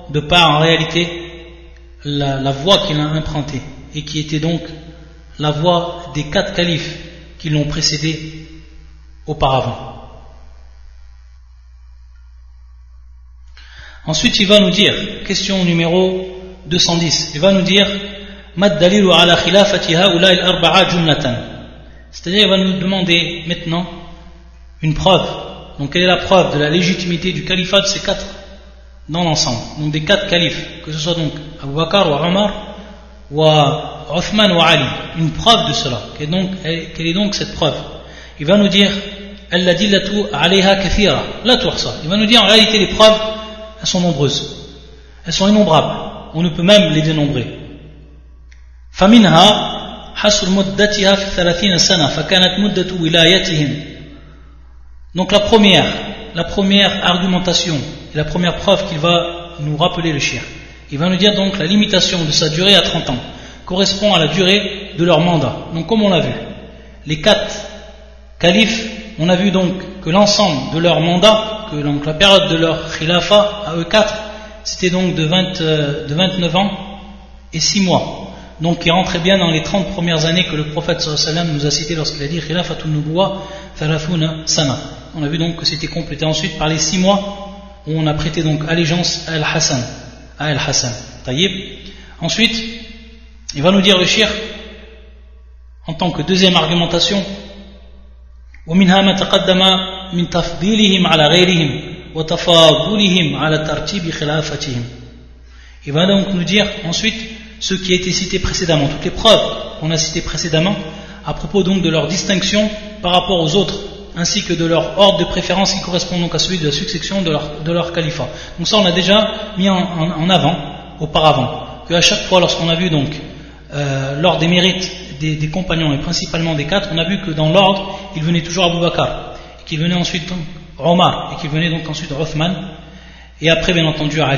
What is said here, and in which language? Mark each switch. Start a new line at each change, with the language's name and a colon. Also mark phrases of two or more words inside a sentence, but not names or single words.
French: De par en réalité la voie qu'il a empruntée, et qui était donc la voie des 4 califes qui l'ont précédé auparavant. Ensuite il va nous dire, question numéro 210, il va nous dire
Arabic: ما الدليل على خلافة هؤلاء الأربعة جملة.
French: C'est-à-dire il va nous demander maintenant une preuve. Donc quelle est la preuve de la légitimité du califat de ces 4 dans l'ensemble, donc des 4 califes, que ce soit donc Abu Bakr ou Omar ou Uthman ou Ali, une preuve de cela. Quelle est donc cette preuve? Il va nous dire
Arabic: الأدلة عليها كثيرة لا تحصى.
French: Il va nous dire en réalité les preuves, elles sont nombreuses, elles sont innombrables, on ne peut même les dénombrer.
Arabic: فمنها حصر مدتها في 30 سنة فكانت مدة ولايتهم.
French: Donc la première argumentation et la première preuve qu'il va nous rappeler le cheikh, il va nous dire donc la limitation de sa durée à 30 ans correspond à la durée de leur mandat. Donc comme on l'a vu, les 4 califes, on a vu donc que l'ensemble de leur mandat, que donc la période de leur khilafa à eux 4, c'était donc de 29 ans et 6 mois. Donc qui rentrait bien dans les 30 premières années que le prophète
Arabic: صلى الله عليه وسلم
French: nous a cité lorsqu'il a dit
Arabic: خلافة النبوة 30 سنة.
French: On a vu donc que c'était complété ensuite par les 6 mois où on a prêté donc allégeance à Al-Hassan. Taïb. Ensuite, il va nous dire le cheikh, en tant que deuxième argumentation,
Arabic: ومنها ما تقدم من تفضيلهم على غيرهم وتفاضلهم على ترتيب خلافتهم.
French: Il va donc nous dire ensuite ce qui a été cité précédemment, toutes les preuves qu'on a citées précédemment à propos donc de leur distinction par rapport aux autres, ainsi que de leur ordre de préférence qui correspond donc à celui de la succession de leur califat. Donc ça on a déjà mis en avant auparavant, qu'à chaque fois lorsqu'on a vu donc l'ordre des mérites des compagnons et principalement des quatre, on a vu que dans l'ordre il venait toujours Abu Bakr, et qu'il venait ensuite Omar, et qu'il venait donc ensuite Othman, et après bien entendu Ali.